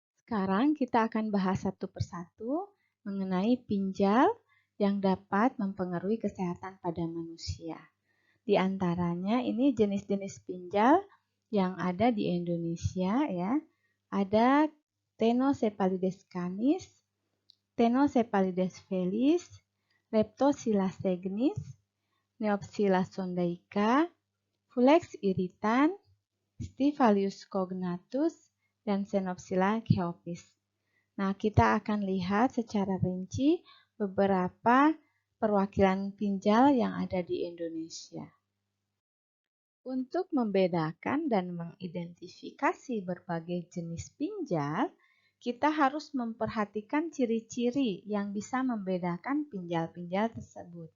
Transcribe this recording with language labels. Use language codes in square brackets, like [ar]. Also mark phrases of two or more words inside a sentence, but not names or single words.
[id] Sekarang kita akan bahas satu persatu mengenai pinjal yang dapat mempengaruhi kesehatan pada manusia. Di antaranya ini jenis-jenis pinjal yang ada di Indonesia ya. Ada Ctenocephalides canis, Ctenocephalides felis, Leptosilla segnis, Neopsilla sondaica, Fulex irritan, Stivalius cognatus, dan Xenopsilla chaopis. Nah, kita akan lihat secara rinci beberapa perwakilan pinjal yang ada di Indonesia. Untuk membedakan dan mengidentifikasi berbagai jenis pinjal, kita harus memperhatikan ciri-ciri yang bisa membedakan pinjal-pinjal tersebut.